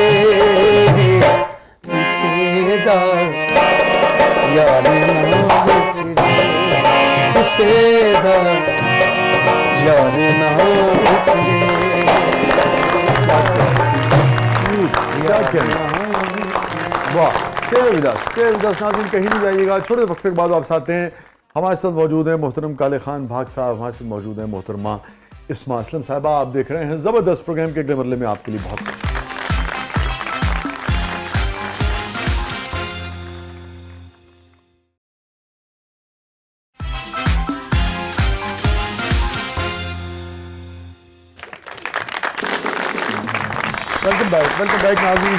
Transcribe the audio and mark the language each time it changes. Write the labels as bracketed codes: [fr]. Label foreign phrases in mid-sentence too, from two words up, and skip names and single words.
[pa] کسے دا یار نا بچھڑے، کسے دا یار نا بچھڑے. [ur] کیا کہنا، واہ, [en] Stay with us [ur] ناظرین، کہیں نہیں جائیے گا. چھوٹے وقفے کے بعد واپس آتے ہیں۔ ہمارے ساتھ موجود ہیں محترم کالے خان بھاگ صاحب، ہمارے ساتھ موجود ہیں محترمہ اسما اسلم صاحبہ. آپ دیکھ رہے ہیں زبردست پروگرام کے اگلے مرحلے میں آپ کے لیے بہت [en] Welcome back [ur] नाज़रीन।